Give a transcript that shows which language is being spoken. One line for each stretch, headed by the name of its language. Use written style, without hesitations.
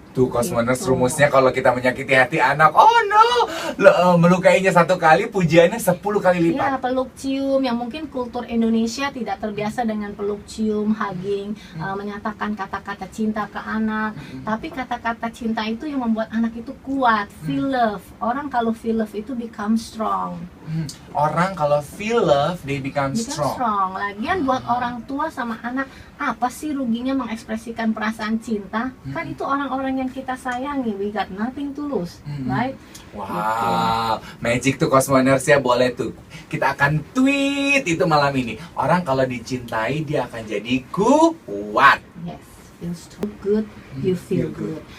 Indonesian: Tuh Cosmoners, rumusnya kalau kita menyakiti hati anak,
English: oh no,
Indonesian: melukainya 1 kali, pujiannya 10 kali lipat. Ya, peluk cium, yang mungkin kultur Indonesia tidak terbiasa dengan peluk cium, hugging, menyatakan kata-kata cinta ke anak. Tapi kata-kata cinta itu yang membuat anak itu kuat.
English: Feel love.
Indonesian: Orang kalau
English: feel love itu become strong.
Indonesian: Orang kalau
English: feel love, they become strong.
Indonesian: Lagian buat orang tua sama anak, apa sih ruginya mengekspresikan perasaan cinta? Kan itu orang-orang yang kita sayangi.
English: We got nothing to lose, right?
Indonesian: Wow, magic tuh Cosmoners ya, boleh tuh. Kita akan tweet itu malam ini. Orang kalau dicintai, dia akan jadi kuat.
English: Yes. Feels so good, you feel good.